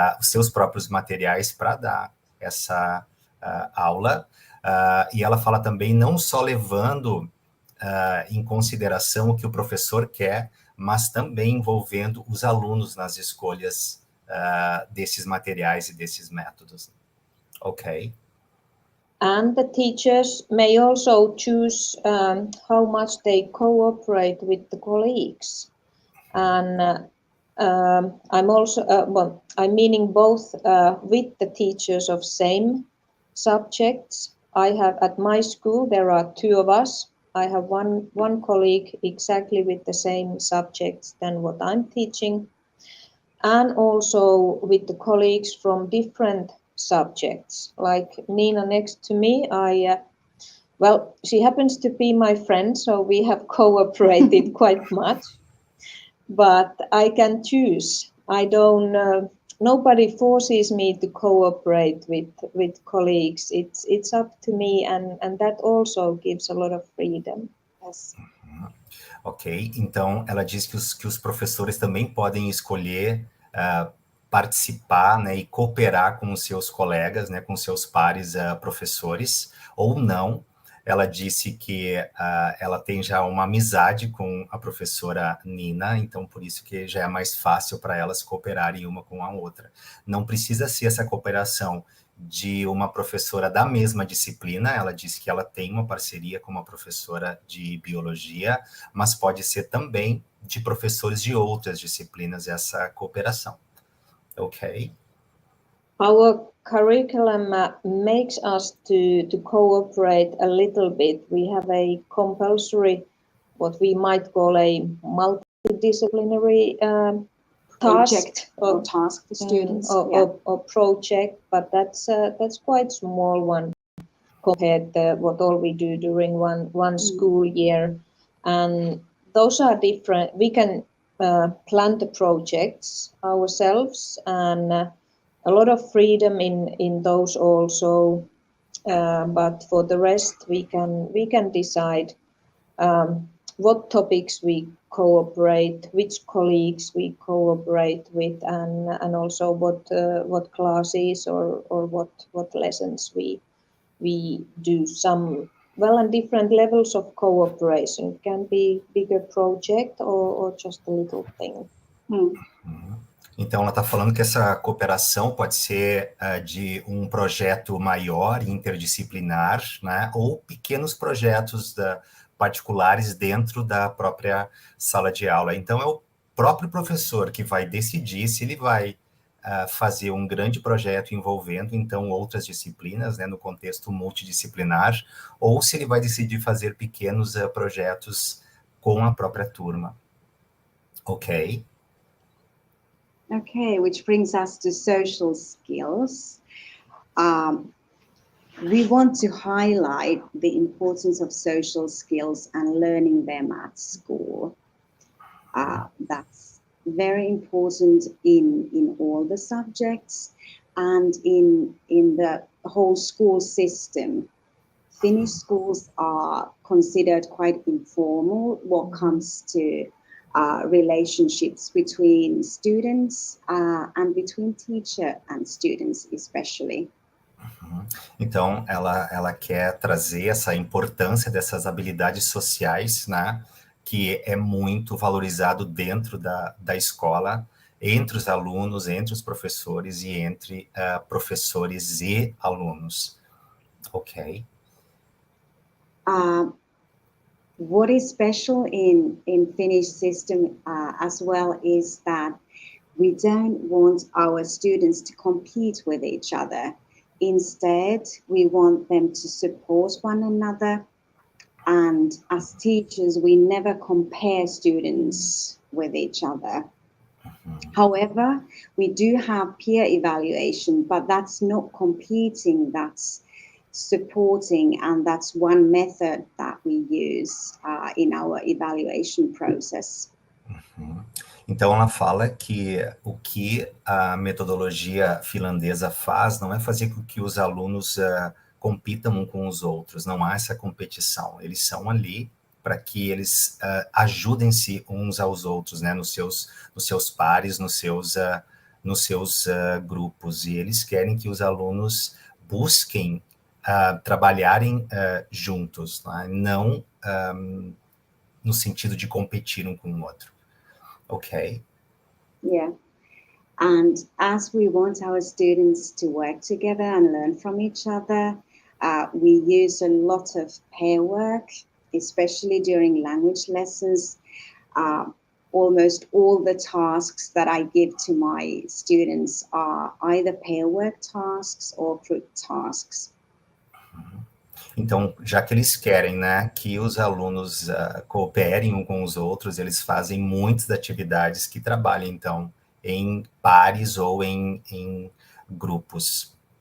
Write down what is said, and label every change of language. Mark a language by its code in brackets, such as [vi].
[pt] seus próprios materiais para dar essa aula, e ela fala também não só levando em consideração o que o professor quer, mas também envolvendo os alunos nas escolhas desses materiais e desses métodos. Ok. [en] And the teachers may also choose how much they cooperate with the colleagues. And I'm also, well, I'm meaning both with the teachers of same subjects. I have at my school, there are 2 of us. I have one colleague exactly with the same subjects than what I'm teaching, and also with the colleagues from different subjects. Like Nina next to me, well, she happens to be my friend, so we have cooperated quite much. But I can choose. I don't. Nobody forces me to cooperate with colleagues. It's up to me, and that also gives a lot of freedom. Yes. [pt] Ok, então ela diz que os professores também podem escolher participar, né, e cooperar com os seus colegas, né, com seus pares professores, ou não. Ela disse que ela tem já uma amizade com a professora Nina, então por isso que já é mais fácil para elas cooperarem uma com a outra. Não precisa ser essa cooperação de uma professora da mesma disciplina, ela disse que ela tem uma parceria com uma professora de biologia, mas pode ser também de professores de outras disciplinas essa cooperação. Ok? [en] Our curriculum makes us to cooperate a little bit. We have a compulsory, what we might call a multidisciplinary project or task for students, or project, but that's quite small one compared to what all we do during one school year, and those are different. We can plan the projects ourselves, and a lot of freedom in those also, but for the rest we can decide what topics we cooperate, which colleagues we cooperate with, and also what classes or what lessons we do. Some, well, and different levels of cooperation. It can be bigger project or just a little thing. [pt] Então, ela está falando que essa cooperação pode ser de um projeto maior, interdisciplinar, né, ou pequenos projetos particulares dentro da própria sala de aula. Então, é o próprio professor que vai decidir se ele vai fazer um grande projeto envolvendo, então, outras disciplinas, né, no contexto multidisciplinar, ou se ele vai decidir fazer pequenos projetos com a própria turma. Ok? [en] Okay, which brings us to social skills. We want to highlight the importance of social skills and learning them at school. That's very important in all the subjects and in the whole school system. Finnish schools are considered quite informal what comes to relationships between students and between teacher and students especially. [pt] Então, ela quer trazer essa importância dessas habilidades sociais, né, que é muito valorizado dentro da escola, entre os alunos, entre os professores e entre professores e alunos. Ok. [en] What is special in Finnish system as well is that we don't want our students to compete with each other. Instead, we want them to support one another. And as teachers, we never compare students with each other. However, we do have peer evaluation, but that's not competing, that's supporting, and that's one method that we use in our evaluation process. [pt] Então, ela fala que o que a metodologia finlandesa faz não é fazer com que os alunos compitam uns com os outros, não há essa competição. Eles são ali para que eles ajudem-se uns aos outros, né, nos seus pares, nos seus grupos, e eles querem que os alunos busquem trabalharem juntos, né, não no sentido de competir um com o outro. Okay. Yeah. [en] And as we want our students to work together and learn from each other, we use a lot of pair work, especially during language lessons. almost all the tasks that I give to my students are either pair work tasks or group tasks. [pt] Então, já que eles querem, né, que os alunos cooperem uns com os outros, eles fazem muitas atividades que trabalham, então, em pares ou em grupos.